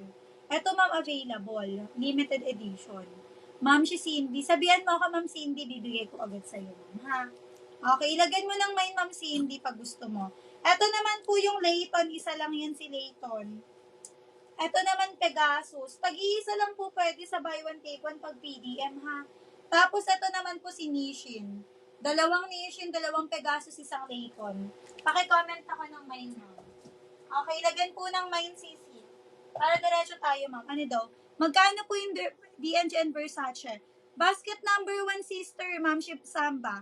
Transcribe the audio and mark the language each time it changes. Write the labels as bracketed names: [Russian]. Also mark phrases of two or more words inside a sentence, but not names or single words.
[Filipino] Ito, ma'am, available. [English] Limited edition. [Filipino] Ma'am, si Cindy. Sabihan mo ako, ma'am Cindy, bibigay ko agad sa'yo, ma'am, ha? Okay, ilagay mo lang may ma'am Cindy pag gusto mo. Ito naman po yung Layton. Isa lang yan si Layton. Ito naman Pegasus. Tag-iisa lang po pwede sa [English] buy one take one [Filipino] pag PDM, ha? Tapos ito naman po si Nishin. 2 Nishin, 2 Pegasus, 1 Layton. Paki-comment ako ng mine, ma'am. Okay, lagyan po ng mine CC. Para diretso tayo, ma'am. Ano daw? Magkano po yung D&G and Versace? [English] Basket number 1, [Filipino] sister, ma'am, si Samba.